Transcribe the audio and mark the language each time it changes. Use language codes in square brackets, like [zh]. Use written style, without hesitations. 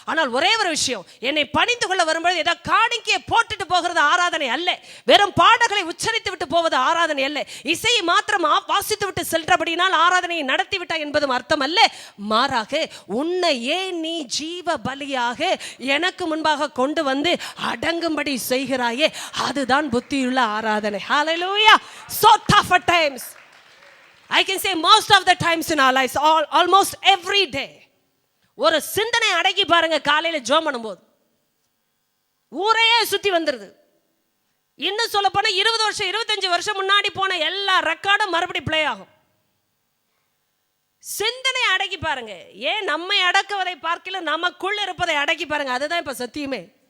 [ta] ஆனால் ஒரே ஒரு விஷயம், என்னை பணிந்து கொள்ள வரும்போது ஏதோ காணிக்கையை போட்டுட்டு போகிறது ஆராதனை அல்ல, வெறும் பாடல்களை உச்சரித்து விட்டு போவது ஆராதனை அல்ல, இசையை மாத்திரம் வாசித்து விட்டு சென்றபடினால் ஆராதனையை நடத்தி விட்டாய் என்பதும் அர்த்தம் அல்ல. மாறாக உன்னையே நீ ஜீவ பலியாக எனக்கு முன்பாக கொண்டு வந்து அடங்கும்படி செய்கிறாயே, அதுதான் புத்தியுள்ள ஆராதனை. [en] Hallelujah. So tough at times. I can say most of the times in our lives, almost every day. [ta] ஒரு சிந்தனை அடக்கி பாருங்க. காலையில ஜெபம் பண்ணும்போது ஊரையே சுத்தி வந்துருது. இன்னும் சொல்ல போனா 20 வருஷம் 25 வருஷம் முன்னாடி போன எல்லா ரெக்கார்டும் மறுபடியும் பிளே ஆகும். சிந்தனை அடக்கி பாருங்க. ஏன் நம்மை அடக்குவதை பார்க்கல, நமக்குள்ள இருப்பதை அடக்கி பாருங்க. அதுதான் இப்ப சத்தியமே.